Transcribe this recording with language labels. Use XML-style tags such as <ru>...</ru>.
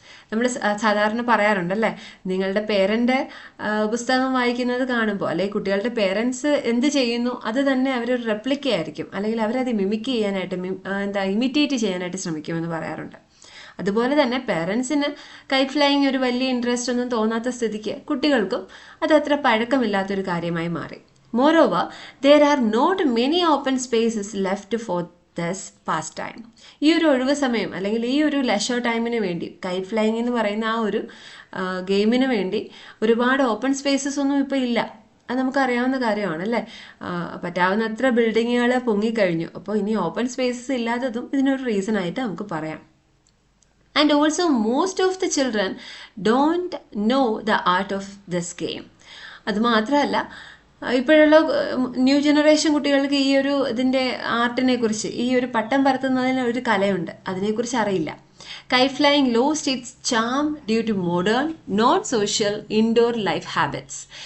<ml>നമ്മൾ സാധാരണ പറയാറുണ്ടല്ലേ, നിങ്ങളുടെ പേരൻ്റ് പുസ്തകം വായിക്കുന്നത് കാണുമ്പോൾ അല്ലെങ്കിൽ കുട്ടികളുടെ പേരൻസ് എന്ത് ചെയ്യുന്നു അത് തന്നെ അവരൊരു റെപ്ലിക്ക ആയിരിക്കും, അല്ലെങ്കിൽ അവരത് മിമിക് ചെയ്യാനായിട്ട് ഇമിറ്റേറ്റ് ചെയ്യാനായിട്ട് ശ്രമിക്കുമെന്ന് പറയാറുണ്ട്. അതുപോലെ തന്നെ പേരൻസിന് കൈറ്റ് ഫ്ലൈയിങ് ഒരു വലിയ ഇൻട്രസ്റ്റ് ഒന്നും തോന്നാത്ത സ്ഥിതിക്ക് കുട്ടികൾക്കും അതത്ര പഴക്കമില്ലാത്തൊരു കാര്യമായി മാറി.</ml> <en>Moreover, there are not many open spaces left for this pastime.</en> <ml>ഈ ഒരു ഒഴിവ് സമയം അല്ലെങ്കിൽ ഈ ഒരു ലെഷർ ടൈമിന് വേണ്ടി കൈറ്റ് ഫ്ലൈയിങ് എന്ന് പറയുന്ന ആ ഒരു ഗെയിമിന് വേണ്ടി ഒരുപാട് ഓപ്പൺ സ്പേസസ് ഒന്നും ഇപ്പോൾ ഇല്ല. അത് നമുക്കറിയാവുന്ന കാര്യമാണ് അല്ലേ? പറ്റാവുന്നത്ര ബിൽഡിങ്ങുകൾ പൊങ്ങിക്കഴിഞ്ഞു. അപ്പോൾ ഇനി ഓപ്പൺ സ്പേസസ് ഇല്ലാത്തതും ഇതിനൊരു റീസൺ ആയിട്ട് നമുക്ക് പറയാം.</ml> <en>And also most of the children don't know the art of this game.</en> <ml>അത് മാത്രമല്ല, ഇപ്പോഴുള്ള ന്യൂ ജനറേഷൻ കുട്ടികൾക്ക് ഈ ഒരു ഇതിൻ്റെ ആർട്ടിനെ കുറിച്ച്, ഈ ഒരു പട്ടം പറത്തുന്നതിന് ഒരു കലയുണ്ട്, അതിനെക്കുറിച്ച് അറിയില്ല.</ml> <en>Kite flying lost its charm due to modern not social indoor life habits.</en>